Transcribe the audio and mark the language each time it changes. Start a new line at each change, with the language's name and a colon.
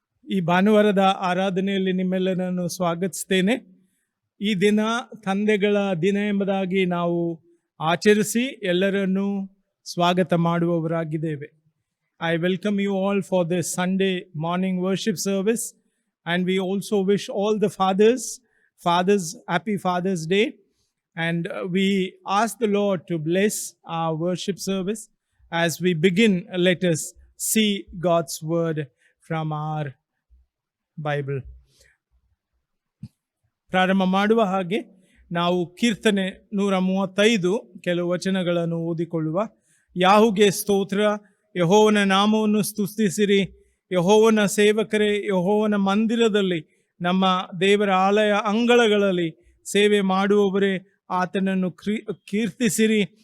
Kannada: ಈ ಭಾನುವಾರದ ಆರಾಧನೆಯಲ್ಲಿ ನಿಮ್ಮೆಲ್ಲರನ್ನು ಸ್ವಾಗತಿಸ್ತೇನೆ. ಈ ದಿನ ತಂದೆಗಳ ದಿನ ಎಂಬುದಾಗಿ ನಾವು ಆಚರಿಸಿ ಎಲ್ಲರನ್ನೂ ಸ್ವಾಗತ ಮಾಡುವವರಾಗಿದ್ದೇವೆ.
English: I welcome you all for this Sunday morning worship service, and we also wish all the fathers happy Father's Day, and we ask the Lord to bless our worship service. As we begin, let us see God's word from our Bible.
Kannada: ಪ್ರಾರಂಭ ಮಾಡುವ ಹಾಗೆ ನಾವು ಕೀರ್ತನೆ 135 ಕೆಲವು ವಚನಗಳನ್ನು ಓದಿಕೊಳ್ಳುವ. ಯಾಹುಗೆ ಸ್ತೋತ್ರ, ಯೆಹೋವನ ನಾಮವನ್ನು ಸ್ತುತಿಸಿರಿ, ಯೆಹೋವನ ಸೇವಕರೇ, ಯೆಹೋವನ ಮಂದಿರದಲ್ಲಿ ನಮ್ಮ ದೇವರ ಆಲಯ ಅಂಗಳಗಳಲ್ಲಿ ಸೇವೆ ಮಾಡುವವರೇ ಆತನನ್ನು ಕೀರ್ತಿಸಿರಿ.